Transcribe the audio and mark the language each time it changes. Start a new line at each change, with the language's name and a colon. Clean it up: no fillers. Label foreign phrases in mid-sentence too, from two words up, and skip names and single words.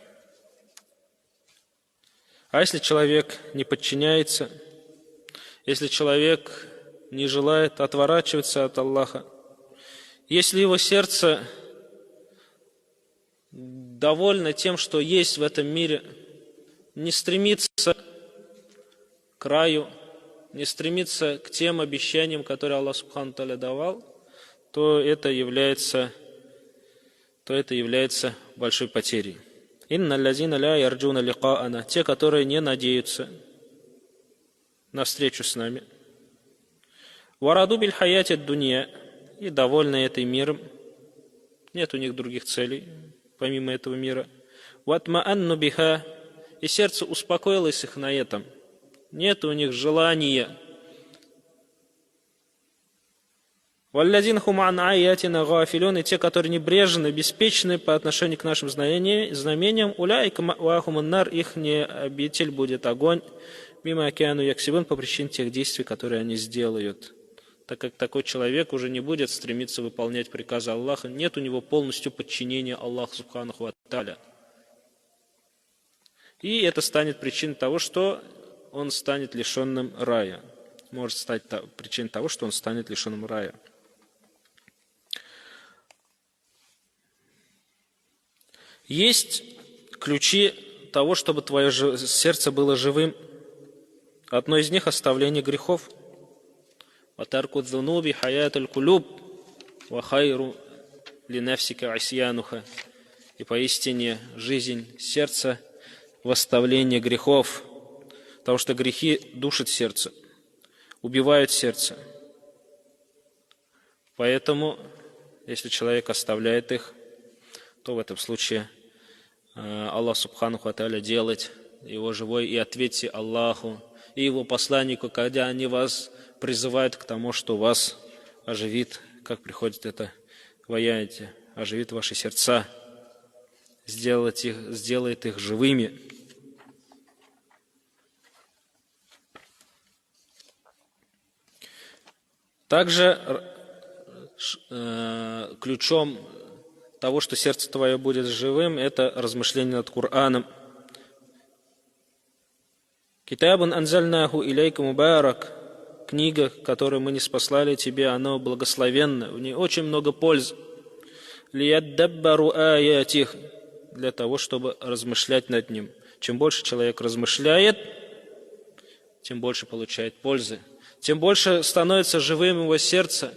Russian: А если человек не подчиняется, если человек не желает отворачиваться от Аллаха, если его сердце довольно тем, что есть в этом мире, не стремится к раю, не стремится к тем обещаниям, которые Аллах
Arabic: سبحانه تعالى
Russian: давал, то это является большой потерей.
Arabic: «إن الذين لا يرجون لقاءنا»,
Russian: те, которые не надеются навстречу с нами.
Arabic: ورضوا بالحياة الدنيا,
Russian: и довольны этой миром. Нет у них других целей, помимо этого мира.
Arabic: واطمأنوا بها,
Russian: и сердце успокоилось их на этом. Нет у них желания.
Arabic: والذين هم عن آياتنا غافلون,
Russian: и те, которые небрежны, беспечны по отношению к нашим знамениям,
Arabic: أولئك مأواهم النار,
Russian: их не обитель будет огонь,
Arabic: بما كانوا يكسبون,
Russian: по причине тех действий, которые они сделают. Так как такой человек уже не будет стремиться выполнять приказы Аллаха, нет у него полностью подчинения Аллаху
Arabic: سبحانه وتعالى.
Russian: И это станет причиной того, что он станет лишенным рая. Может стать причиной того, что он станет лишенным рая. Есть ключи того, чтобы твое сердце было живым. Одно из них — оставление грехов.
Arabic: وَتَرْكُ الذُّنُوبِ حَيَاةُ الْقُلُوبِ وَخَيْرُ لِنَفْسِكَ عِصْيَانُهَا.
Russian: И поистине жизнь сердца в оставлении грехов, потому что грехи душат сердце, убивают сердце. Поэтому, если человек оставляет их, то в этом случае Аллах
Arabic: سبحانه وتعالى
Russian: делает его живой, и ответьте Аллаху и его посланнику, когда они вас призывают к тому, что вас оживит, как приходит это в аяте, оживит ваши сердца, сделает их живыми. Также ключом того, что сердце твое будет живым, это размышление над Кораном.
Arabic: كتاب أنزلناه إليك مبارك.
Russian: Книга, которую мы ниспослали тебе, она благословенна, в ней очень много пользы.
Arabic: ليدبروا آياته,
Russian: для того, чтобы размышлять над ним. Чем больше человек размышляет, тем больше получает пользы, тем больше становится живым его сердце.